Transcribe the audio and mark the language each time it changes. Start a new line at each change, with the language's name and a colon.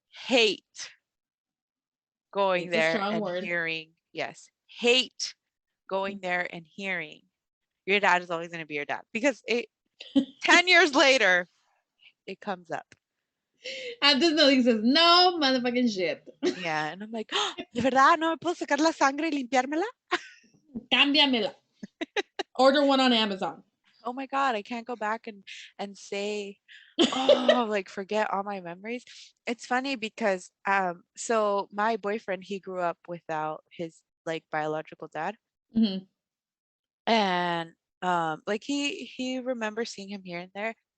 English: Hate going It's a there strong and word. hearing, yes, hate going there and hearing your dad is always going to be your dad because 10 years later, it comes up. And this nothing says no motherfucking shit. Yeah. And I'm like, "Oh,
Spanish: ¿de verdad no me puedo sacar la sangre y limpiármela? Cámbiamela.
English: Order one on Amazon. Oh my God, I can't go back and say, oh, like forget all my memories. It's funny because so my boyfriend, he grew up without his like biological dad. Mm-hmm. And like he remembers seeing him here and there.